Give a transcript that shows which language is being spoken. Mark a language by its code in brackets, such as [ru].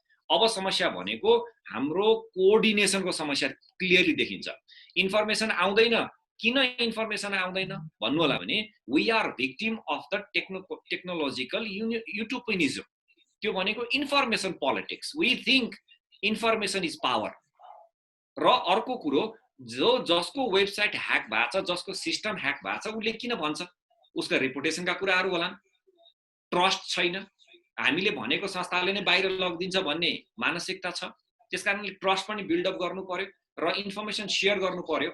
[ne] अब समस्या भनेको हाम्रो कोअर्डिनेसनको समस्या क्लियरली देखिन्छ। इन्फर्मेसन आउँदैन, किन इन्फर्मेसन आउँदैन भन्नु होला भने [en] We are victim of the technological utopianism. [ne] त्यो भनेको information politics. [en] We think information is power. [ne] र अर्को कुरो, जसको वेबसाइट ह्याक भएको छ, जसको सिस्टम ह्याक भएको छ, उसले किन भन्छ? उसका रेपुटेसनका कुराहरू होलान्, ट्रस्ट छैन, हामीले भनेको संस्थाले नै बाहिर लगिदिन्छ भन्ने मानसिकता छ। त्यसकारणले ट्रस्ट पनि बिल्डअप गर्नु पर्यो र इन्फर्मेसन सेयर गर्नु पर्यो।